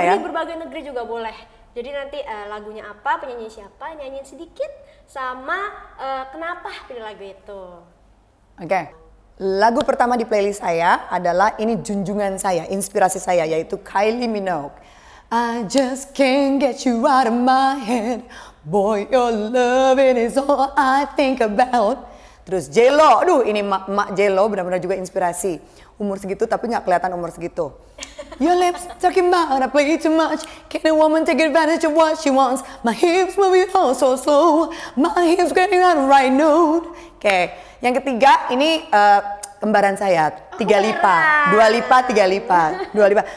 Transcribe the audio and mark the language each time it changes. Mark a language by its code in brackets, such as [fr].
[id] negeri, ya? berbagai negeri juga boleh. Jadi nanti lagunya apa, penyanyi siapa, nyanyiin sedikit, sama kenapa pilih lagu itu. Oke. Lagu pertama di playlist saya adalah ini junjungan saya, inspirasi saya, yaitu Kylie Minogue. [en] I just can't get you out of my head. Boy, your loving is all I think about. [id] Terus J-Lo, aduh ini mak J-Lo benar-benar juga inspirasi. Umur segitu tapi nggak kelihatan umur segitu. [en] Your lips talking about I play too much. Can a woman take advantage of what she wants? My hips moving oh so slow. My hips getting on the right note. [id] Oke, yang ketiga ini kembaran saya, 3 lipa, 2 lipa, 3 lipa, 2 lipa.